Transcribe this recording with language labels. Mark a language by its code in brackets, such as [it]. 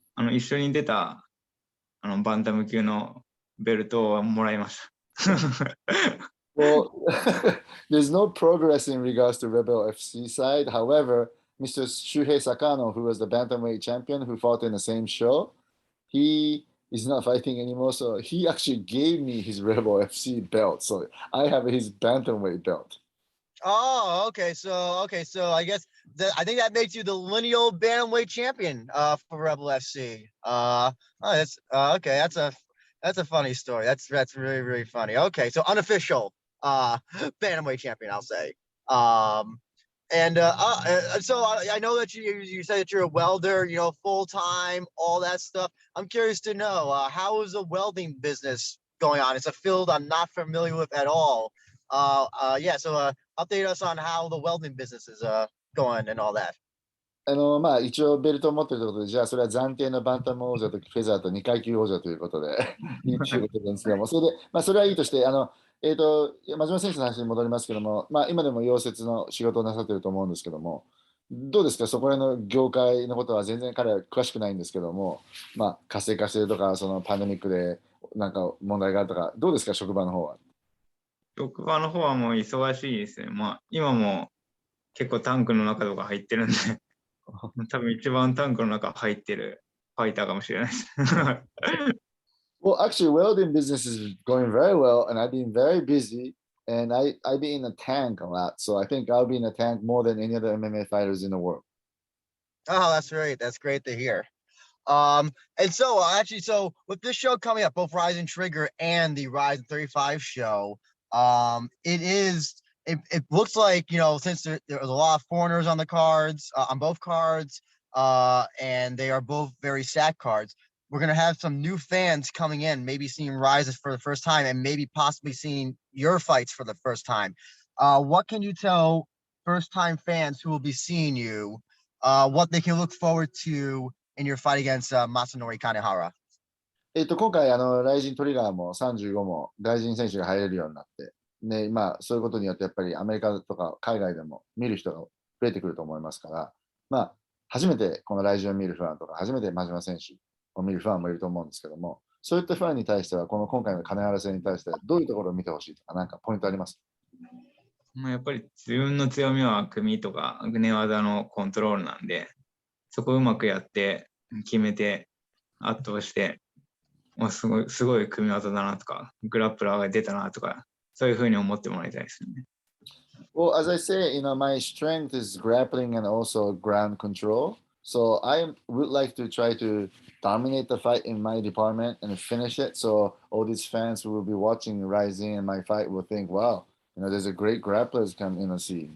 [ja] 一緒に出たバンタム級のベルトをもらいました。 [en] Well, there's no progress in regards to Rebel FC side. However, Mr. Shuhei Sakano, who was the bantamweight champion who fought in the same show, he is not fighting anymore. So he actually gave me his Rebel FC belt. So I have his bantamweight belt. Oh, okay. So I guess I think that makes you the lineal bantamweight champion for Rebel FC. Oh, that's okay. That's a funny story. That's really really funny. Okay, so unofficial bantamweight champion, I'll say. Um, so I know that you said that you're a welder, full time, all that stuff. I'm curious to know how is the welding business going on? It's a field I'm not familiar with at all. Yeah. So update us on how the welding business is going and all that. [ja] まあ、一応ベルトを持ってるということで、じゃあそれは暫定のバンタム王者とフェザーと2階級王者ということでいいということなんですけども、それで、まあ、それはいいとして、真島選手の話に戻りますけども、まあ、今でも溶接の仕事をなさっていると思うんですけども、どうですか、そこらの業界のことは全然彼は詳しくないんですけども、まあ、活性化しているとか、そのパンデミックでなんか問題があるとか、どうですか、職場の方は。職場の方はもう忙しいですね。まあ、今も結構タンクの中とか入ってるんで、多分一番タンクの中入ってるファイターかもしれないです。 [en] Well, actually, welding business is going very well, and I've been very busy, and I've been in a tank a lot. So I think I'll be in a tank more than any other MMA fighters in the world. Oh, that's great. That's great to hear. And so actually, so with this show coming up, both RIZIN Trigger and the RIZIN 35 show, it looks like, since there was a lot of foreigners on the cards, on both cards, and they are both very stacked cards, we're gonna have some new fans coming in, maybe seeing RIZIN for the first time, and maybe possibly seeing your fights for the first time. What can you tell first-time fans who will be seeing you, what they can look forward to in your fight against Masanori Kanehara? [ja] 今回、ライジントリガーも35も外人選手が入れるようになって、ね、まあ、そういうことによって、やっぱりアメリカとか海外でも見る人が増えてくると思いますから、まあ、初めてこのライジンを見るファンとか、初めて真島選手を見るファンもいると思うんですけども、そういったファンに対しては、今回の金原戦に対して、どういうところを見てほしいとか、なんかポイントあります？まあやっぱり自分の強みは組とか寝技のコントロールなんで、そこをうまくやって決めて圧倒して、すごい組み技だなとか、グラップラーが出たなとか、そういうふうに思ってもらいたいですね。 [en] Well, as I say, my strength is grappling and also ground control. So I would like to try to dominate the fight in my department and finish it. So all these fans who will be watching Rising and my fight will think, wow, there's a great grapplers come in the scene.